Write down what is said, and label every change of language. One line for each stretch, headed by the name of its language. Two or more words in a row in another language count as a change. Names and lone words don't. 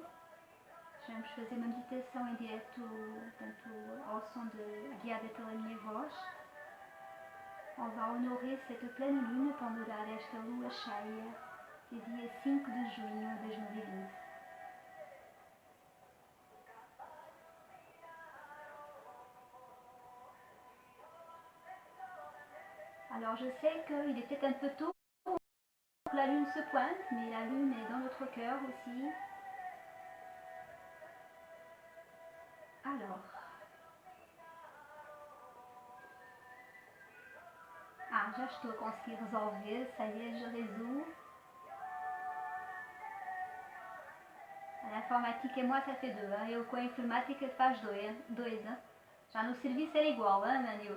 French: Je faisais
Portuguese: uma meditação em direto, portanto, ao som guiada pela minha voz.
French: On va honorer cette pleine lune
Portuguese: para honorar esta lua cheia, de dia 5 de junho de 2020.
French: Alors je sais qu'il est peut-être un peu tôt pour que la lune se pointe, mais la lune est dans notre cœur aussi. Alors,
Portuguese: já estou a conseguir resolver,
French: ça y est, je résous. L'informatique et moi, ça fait deux, hein, et
Portuguese: com a informática faz dois.
French: Hein.
Portuguese: Já no serviço era igual, hein, Manu?